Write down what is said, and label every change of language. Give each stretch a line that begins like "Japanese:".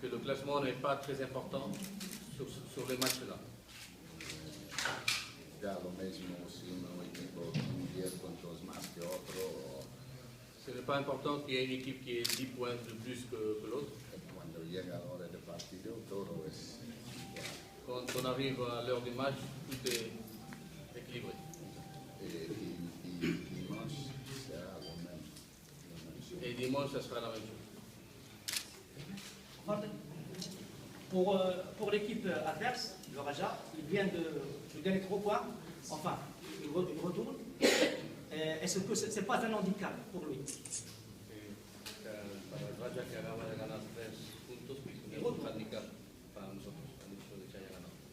French: que le classement n'est pas très important sur les matchs-là.
Spanish: Da lo mismo si un equipo tiene 10 puntos más que otro o
French: Ce n'est pas important qu'il y ait une équipe qui ait 10 points de plus que l'autre.
Spanish: cuando llega la hora del partido todo es igual.
French: Quand on arrive à l'heure du match, tout est équilibré.
Spanish: Y dimanche será lo mismo.
French: Et dimanche, ça sera la même chose. Pour l'équipe adverse, le Raja, il vient de gagner 3 points. Enfin, il retourne. Est-ce que ce n'est pas un handicap pour lui?
Spanish: Para el Raja que acaba de ganar 3 puntos, pues es un handicap para nosotros, el hecho de que haya ganado.